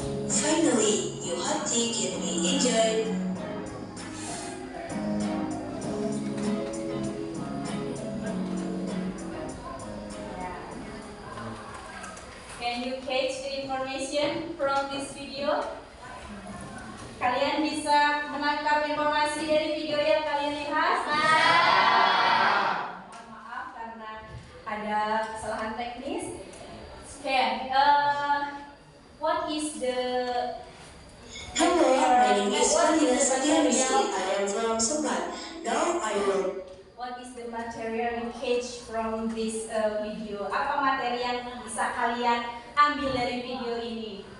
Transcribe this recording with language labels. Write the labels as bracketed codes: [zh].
[en] Finally, your hot tea can be enjoyed. Can you catch the information from this video? [id] Kalian bisa menangkap informasi dari video yang kalian lihat? Mohon maaf karena ada kesalahan teknis. [en] Okay, what is the Hello, my name is Marina Satiarisi. I am from Sempat. Now I will. What is the material you catch from this video? [id] Apa materi yang bisa kalian ambil dari video ini?